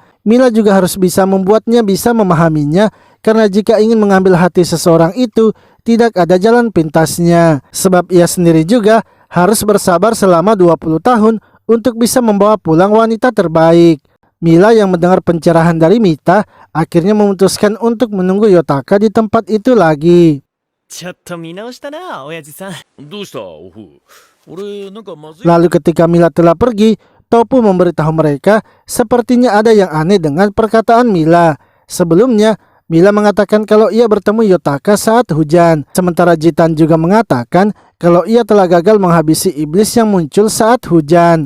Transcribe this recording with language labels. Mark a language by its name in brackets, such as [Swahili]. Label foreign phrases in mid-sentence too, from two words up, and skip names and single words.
[Indonesian] Mila juga harus bisa membuatnya bisa memahaminya, karena jika ingin mengambil hati seseorang itu, tidak ada jalan pintasnya. Sebab ia sendiri juga harus bersabar selama 20 tahun untuk bisa membawa pulang wanita terbaik. Mila yang mendengar pencerahan dari Mita, akhirnya memutuskan untuk menunggu Yotaka di tempat itu lagi. [Japanese] ちょっと見直したな、親父さん。どうしたオフ。俺なんかまずい。 [Indonesian] Lalu ketika Mila telah pergi, Tofu memberitahu mereka sepertinya ada yang aneh dengan perkataan Mila. Sebelumnya, Mila mengatakan kalau ia bertemu Yotaka saat hujan. Sementara Jitan juga mengatakan kalau ia telah gagal menghabisi iblis yang muncul saat hujan.